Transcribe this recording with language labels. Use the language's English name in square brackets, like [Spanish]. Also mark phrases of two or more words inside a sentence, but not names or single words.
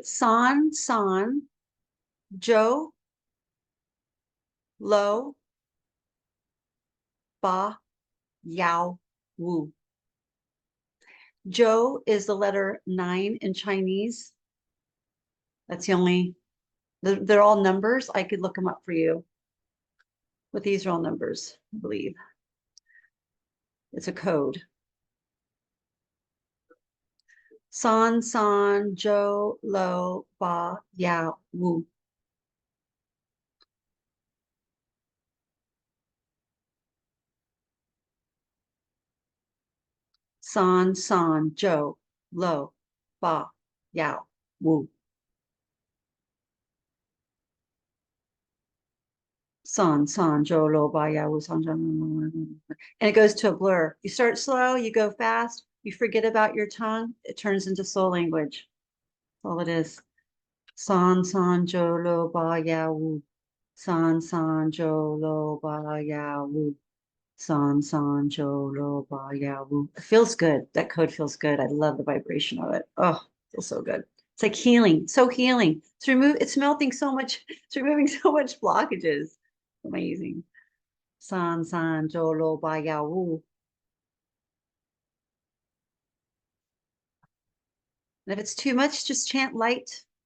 [English] It's [Chinese] 三，三, 九，六，八，幺，五. [English] Jo is the letter 9 in Chinese. That's the only, they're all numbers. I could look them up for you. But these are all numbers, I believe. It's a code. [Chinese] 三，三，九，六，八，幺，五. 三，三，九，六，八，幺，五. 三，三，九，六，八，幺，五，三，三. [English] And it goes to a blur. You start slow, you go fast, you forget about your tongue, it turns into soul language. That's all it is. [Chinese] 三，三，九，六，八，幺，五. 三，三，九，六，八，幺，五. 三，三，九，六，八，幺, [English] Wu. It feels good. That code feels good. I love the vibration of it. Oh, it feels so good. It's like healing, so healing. It's melting so much, it's removing so much blockages. Amazing. [Chinese] 三，三，九，六，八，幺, [English] Wu. And if it's too much, just chant light.